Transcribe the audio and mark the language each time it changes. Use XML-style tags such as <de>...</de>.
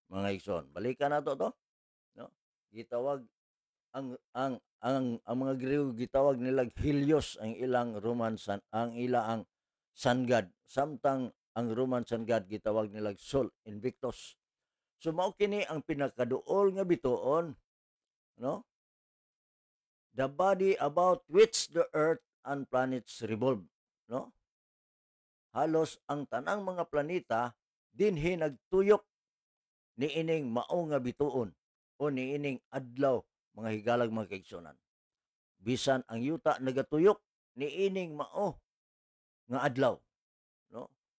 <ceb>Mga igsoon, balikan nato to, no? Gitawag ang mga Grego gitawag nila Helios ang ilang Roman sun, ang ang sun god, samtang ang Roman sun god gitawag nila Sol Invictus. So mao kini ang pinakaduol nga bituon, no?</ceb> <en>The body about which the earth and planets revolve, no?</en> <ceb>Halos ang tanang mga planeta dinhi nagtuyok niining mao nga bituon o niining adlaw mga higalag mga kaigsuonan. Bisan ang yuta nagatuyok niining mao nga adlaw, no?</ceb>